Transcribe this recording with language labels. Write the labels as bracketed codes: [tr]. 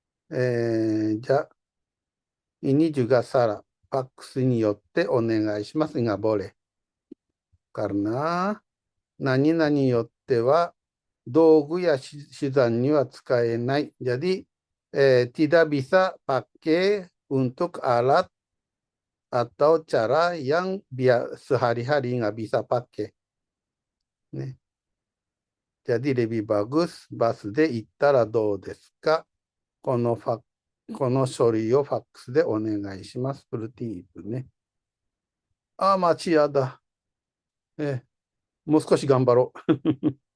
[ja] じゃあ [id] ini juga salah. [ja] ファックスによってお願いします。 [id] nggak boleh. Karena [ja] 何々によっては道具や手段には使えない。 [id] Jadi tidak bisa pakai untuk alat atau cara yang sehari-hari nggak bisa pakai. Nih. Jadi lebih bagus [ja] バスで行ったらどうですか？この書類をファックスでお願いします。 [id] seperti itu [ja] ね。 [id] masih ada。 [ja] もう少し頑張ろう。